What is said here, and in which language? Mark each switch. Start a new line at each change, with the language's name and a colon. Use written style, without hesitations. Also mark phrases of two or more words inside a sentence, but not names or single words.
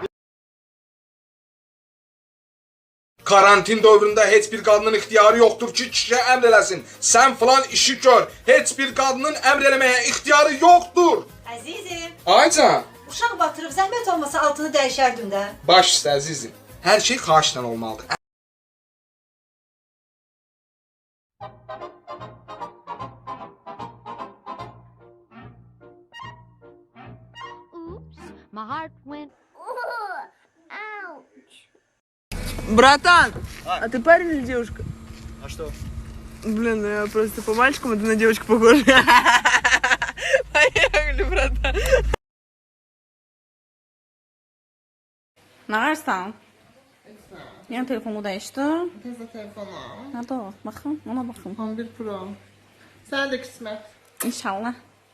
Azerbaijani: Karantin dövründə heç bir qadının ixtiyarı yoxdur ki, kişiyə əmr eləsin. Sən filan işi gör. Heç bir qadının əmr eləməyə ixtiyarı yoxdur. Əzizim, Aycan, uşaq batırıb zəhmət olmasa altını dəyişərdin də. baş üstə əzizim. Hər şey xahişlə olmalıdır.
English: My heart went.
Russian: Братан, а ты парень или девушка? А что? Блин, ну я просто по мальчикам, а ты на девочку похож. Поехали, братан.
Azerbaijani: Nə ararsan? Yəni telefonu dəyişdir. Tezə telefonu. Hadi o, baxın, ona baxın. 11 Pro. Sən də qismət. İnşallah.